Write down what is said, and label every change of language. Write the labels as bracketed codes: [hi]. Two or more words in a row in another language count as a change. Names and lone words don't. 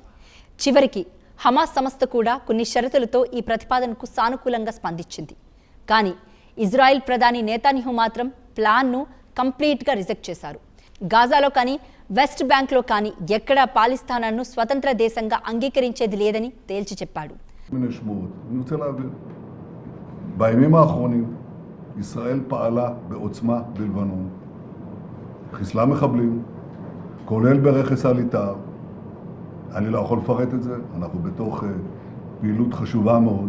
[te] చివరికి హమాస్ సంస్థ కూడా కొన్ని షరతులతో ఈ ప్రతిపాదనకు సానుకూలంగా స్పందించింది. కానీ ఇజ్రాయెల్ ప్రధాని నేతన్యాహు మాత్రం ప్లాన్ను [en] complete reject [te] చేశారు. గాజాలో కానీ వెస్ట్ బ్యాంక్లో కానీ ఎక్కడా పాలిస్తాన్ను స్వతంత్ర దేశంగా అంగీకరించేది లేదని తేల్చి చెప్పాడు. [he] בימים האחרונים ישראל פעלה בעוצמה בלבנון, חיסלה מחבלים, כולל ברכס הליטר. אני לא יכול לפרט את זה, אנחנו בתוך פעילות חשובה מאוד.